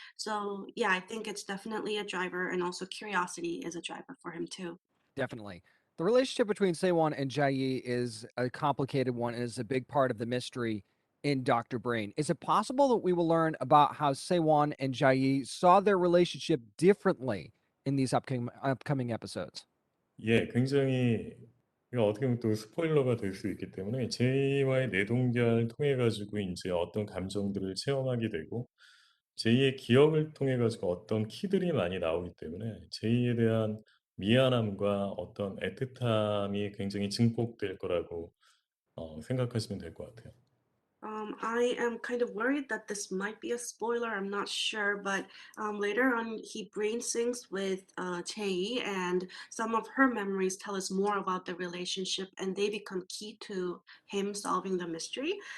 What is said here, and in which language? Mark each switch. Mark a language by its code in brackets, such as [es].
[en] So yeah, I think it's definitely a driver, and also curiosity is a driver for him too. Definitely. The relationship between Sewon and Jae is a complicated one and is a big part of the mystery in Dr. Brain. Is it possible that we will learn about how Sewon and Jae saw their relationship differently in these upcoming episodes? [ko] 예, 굉장히 이거 어떻게 보면 또 스포일러가 될 수 있기 때문에 제이와의 내동결 통해 가지고 이제 어떤 감정들을 체험하게 되고 제이의 기억을 통해 가지고 어떤 키들이 많이 나오기 때문에 제이에 대한 미안함과 어떤 애틋함이 굉장히 증폭될 거라고 생각하시면 될 것 같아요. [en] I am kind of worried that this might be a spoiler. I'm not sure, but later on, he brain syncs with Chae, and some of her memories tell us more about the relationship, and they become key to him solving the mystery.